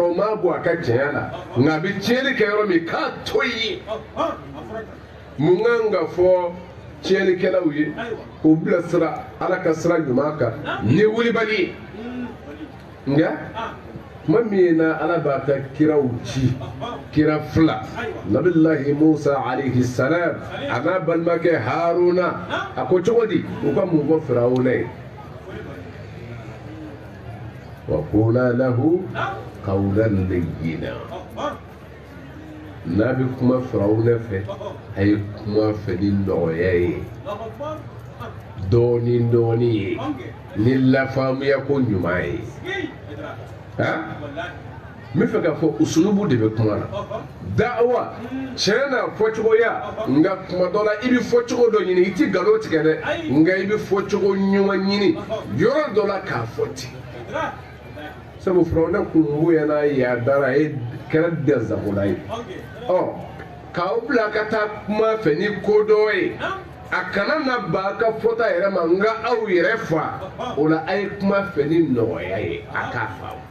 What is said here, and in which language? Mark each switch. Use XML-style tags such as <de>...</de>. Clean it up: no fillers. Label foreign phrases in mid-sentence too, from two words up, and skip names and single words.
<bm>o m'a bɔ a ka tiɲɛ la nka a bɛ tiɲɛli kɛ yɔrɔ min k'a to yen mun kan ka fɔ tiɲɛlikɛlaw ye k'u bilasira ala ka sira ɲuman kan ni wulibali ye nka tuma min na ala b'a ka kiraw ci kira fila nabilahi musa</bm> <ar>عليه السلام</ar> <bm>a n'a balimakɛ haruna a ko cogo di u ka mun fɔ firawuna ye</bm> <ar>وقولا له قولا لينا</ar> <bm>n'a bɛ kuma firawuna fɛ a ye kuma fɛ ni nɔgɔya ye dɔɔni dɔɔni ye ni lafaamuya ko ɲuman ye n bɛ fɛ k'a fɔ usulubu de bɛ kuma na da'awa tiɲɛ na fɔcogoya nka kuma dɔ la i bɛ fɔcogo dɔ ɲini i tɛ nkalon tigɛ dɛ nka i bɛ fɔcogo ɲuman ɲini yɔrɔ dɔ la k'a fɔ ten sabu firawuna kun bonyana yaadara a ye kɛra dɛnsagola ye k'aw bila ka taa kuma fɛ ni ko dɔ ye a kana na ba ka fɔta yɛrɛ ma nka aw yɛrɛ fa o la a ye kuma fɛ ni nɔgɔya ye a k'a fa</bm>